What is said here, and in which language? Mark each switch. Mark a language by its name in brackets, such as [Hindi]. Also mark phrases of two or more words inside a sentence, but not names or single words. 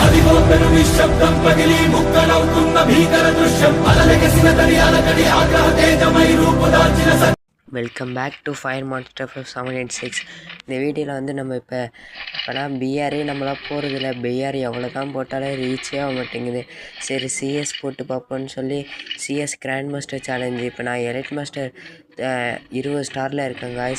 [Telugu] పెరునిశ్శబ్దం పగిలి ముక్కలవుతున్న భీకర దృశ్యం అలలెగసిన తడియాల కడి ఆగ్రహ తేజమై రూపుదాల్చిన [English] welcome back to Fire Monster 786. [Tamil] இந்த வீடியோவில் வந்து நம்ம இப்போனா பிஆரே நம்மளாம் போகிறதில்ல. பிஆர் எவ்வளோ தான் போட்டாலே ரீச்சே ஆக மாட்டேங்குது. சரி சிஎஸ் போட்டு பார்ப்போன்னு சொல்லி சிஎஸ் [English] grand master challenge. [Tamil] இப்போ நான் [English] elite master [Tamil] 20 ஸ்டாரில் இருக்கேன் காய்ஸ்.